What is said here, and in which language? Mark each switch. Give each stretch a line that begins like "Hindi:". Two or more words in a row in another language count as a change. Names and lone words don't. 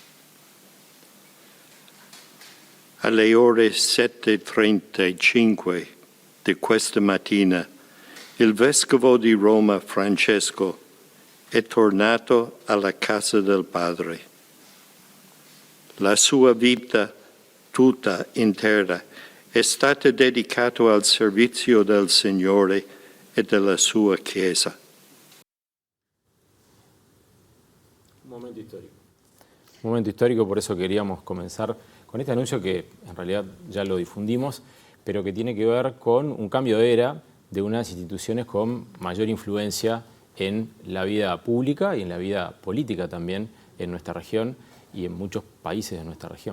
Italian: Alle ore 7:35 di questa mattina il Vescovo di Roma Francesco è tornato alla casa del Padre. La sua vita tutta intera è stata dedicata al servizio del Signore e della sua Chiesa.
Spanish: Un momento histórico. Un momento histórico, por eso queríamos comenzar con este anuncio que en realidad ya lo difundimos, pero que tiene que ver con un cambio de era de unas instituciones con mayor influencia en la vida pública y en la vida política también en nuestra región y en muchos países de nuestra región.